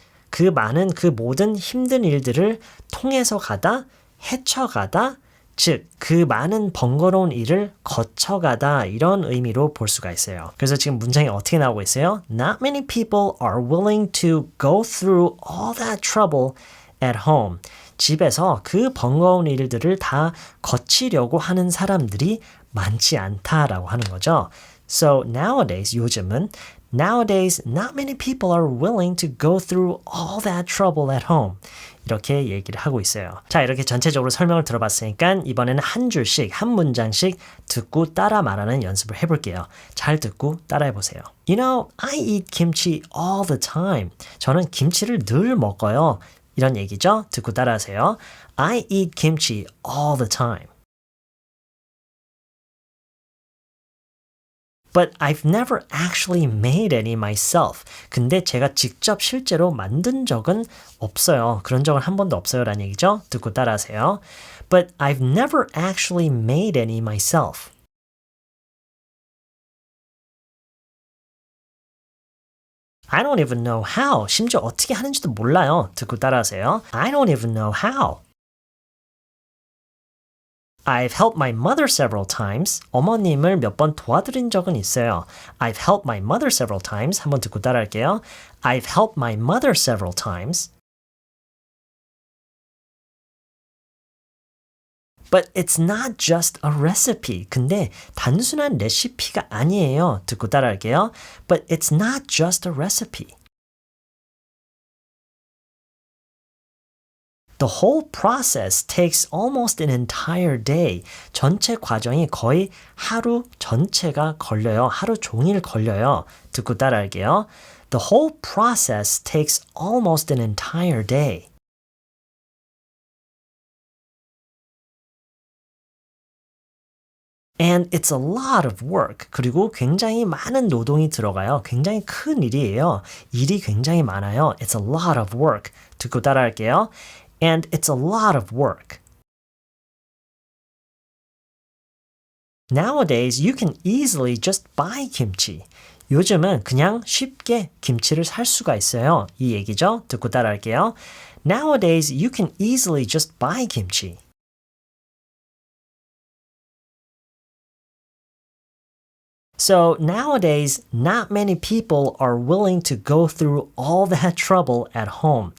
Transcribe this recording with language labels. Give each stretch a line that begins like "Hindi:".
Korean: 그 모든 힘든 일들을 통해서 가다, 헤쳐가다, 즉, 그 많은 번거로운 일을 거쳐가다 이런 의미로 볼 수가 있어요. 그래서 지금 문장이 어떻게 나오고 있어요?
English: Not many people are willing to go through all that trouble at home.
Korean: 집에서 그 번거로운 일들을 다 거치려고 하는 사람들이 많지 않다라고 하는 거죠.
English: So nowadays,
Korean: 요즘은
English: Nowadays, not many people are willing to go through all that trouble at home.
Korean: 이렇게 얘기를 하고 있어요. 자, 이렇게 전체적으로 설명을 들어봤으니까 이번에는 한 줄씩, 한 문장씩 듣고 따라 말하는 연습을 해볼게요. 잘 듣고 따라해보세요.
English: You know, I eat kimchi all the time.
Korean: 저는 김치를 늘 먹어요. 이런 얘기죠. 듣고 따라하세요.
English: I eat kimchi all the time. But I've never actually made any myself.
Korean: 근데 제가 직접 실제로 만든 적은 없어요. 그런 적은 한 번도 없어요. 라는 얘기죠. 듣고 따라하세요.
English: But I've never actually made any myself. I don't even know how.
Korean: 심지어 어떻게 하는지도 몰라요. 듣고 따라하세요.
English: I don't even know how. I've helped my mother several times.
Korean: 어머님을 몇 번 도와드린 적은 있어요.
English: I've helped my mother several times.
Korean: 한번 듣고 따라할게요.
English: I've helped my mother several times. But it's not just a recipe.
Korean: 근데 단순한 레시피가 아니에요. 듣고 따라할게요.
English: But it's not just a recipe. The whole process takes almost an entire day.
Korean: 전체 과정이 거의 하루 전체가 걸려요. 하루 종일 걸려요. 듣고 따라할게요.
English: The whole process takes almost an entire day. And it's a lot of work.
Korean: 그리고 굉장히 많은 노동이 들어가요. 굉장히 큰 일이에요. 일이 굉장히 많아요.
English: It's a lot of work.
Korean: 듣고 따라할게요.
English: And it's a lot of work. Nowadays, you can easily just buy kimchi.
Korean: 요즘은 그냥 쉽게 김치를 살 수가 있어요. 이 얘기죠. 듣고 따라할게요.
English: Nowadays, you can easily just buy kimchi. So nowadays, not many people are willing to go through all that trouble at home.